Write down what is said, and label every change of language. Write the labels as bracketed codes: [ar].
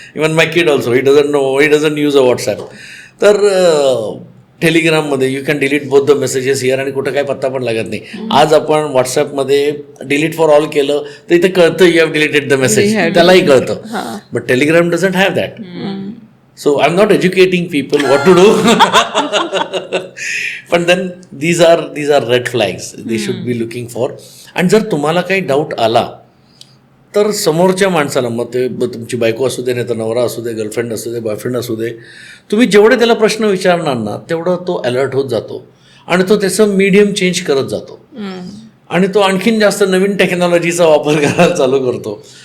[en] Even my kid also he doesn't use a WhatsApp. [mr] तर टेलिग्राममध्ये [en] you can delete both the messages here, [mr] आणि कुठं काय पत्ता पण लागत नाही. आज आपण व्हॉट्सॲपमध्ये डिलीट फॉर ऑल केलं तर इथं कळतं [en] you have deleted the message, [mr] त्यालाही कळतं. [en] But Telegram doesn't have that. So I'm not educating people what to do. But then these are red flags they should be looking for. [mr] आणि जर तुम्हाला काही डाऊट आला तर समोरच्या माणसाला, मग ते तुमची बायको असू दे, नाही तर नवरा असू दे, गर्लफ्रेंड असू दे, बॉयफ्रेंड असू दे, तुम्ही जेवढे त्याला प्रश्न विचारणार ना तेवढं तो अलर्ट होत जातो आणि तो त्याचं मीडियम चेंज करत जातो आणि तो आणखीन जास्त नवीन टेक्नॉलॉजीचा वापर करायला चालू करतो.